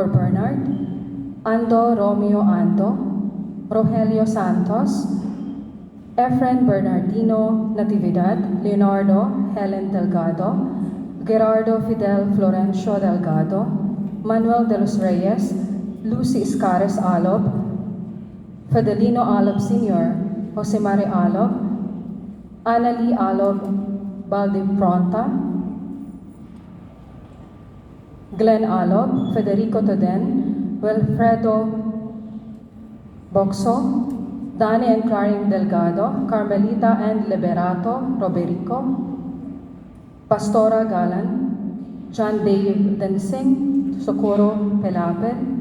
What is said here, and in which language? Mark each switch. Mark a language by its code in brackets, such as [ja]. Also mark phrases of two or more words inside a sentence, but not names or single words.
[en] Bernard, Ando Romeo Ando, Rogelio Santos, Efren Bernardino Natividad, Leonardo Helen Delgado, Gerardo Fidel Florencio Delgado, Manuel de los Reyes, Lucy Iscares Alob, Fidelino Alob Sr., Jose Marie Alob, Annalie Alob Baldipronta, Glenn Alob, Federico Toden, Wilfredo Boxo, Dani and Claring Delgado, Carmelita and Liberato Roberico, Pastora Galan, John Dave Densing, Socorro Pelapel,